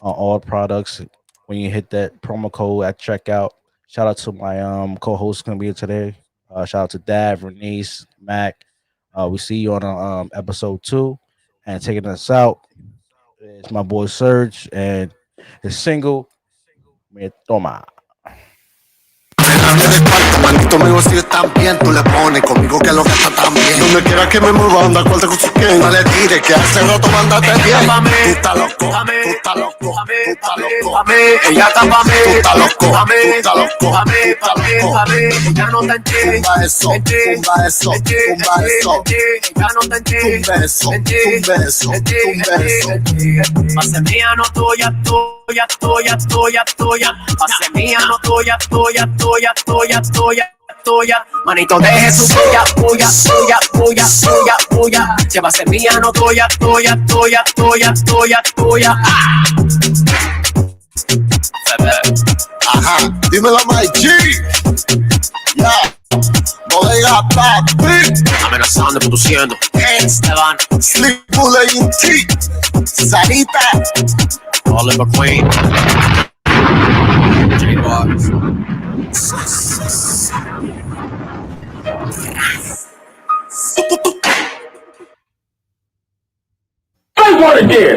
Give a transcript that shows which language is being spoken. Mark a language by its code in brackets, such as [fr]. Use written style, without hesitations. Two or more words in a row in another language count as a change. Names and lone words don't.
[en] on all products when you hit that promo code at checkout. Shout out to my co-host gonna be here today. Shout out to Dad, Vernice, Mac. We see you on episode 2, and taking us out is my boy Serge and his single Me Toma. [es] Dale de cuarto, manito mío, si están bien, tú le pones conmigo que lo que está tan bien. Donde quiera que me mueva, anda cuarto con su quien. No le tires que hace rato mandaste bien. Tú estás loco, tú estás loco, tú estás loco. Ella está pa' mí, tú estás loco, tú estás loco, tú estás loco. Ya no está en ti, Tumba eso, tumba eso, tumba eso. ya no está en ti, Tumba eso, tumba eso, tumba eso. Pase mía, no tuya, tuya, tuya, tuya, tuya. Pase mía, no tuya, tuya, tuya, tuya, tuya, tuya. Manito, deje su puya, puya, puya, puya, puya, puya. Se va a ser mía, no tuya, tuya, tuya, tuya, tuya, tuya. Ajá, dímelo, [en] my G. [es] Ya, bodega papi. Amenazando, produciendo. Esteban, Sleep Bullet in T. Sarita. Oliver Queen. J. Vargas. [en] Say what again?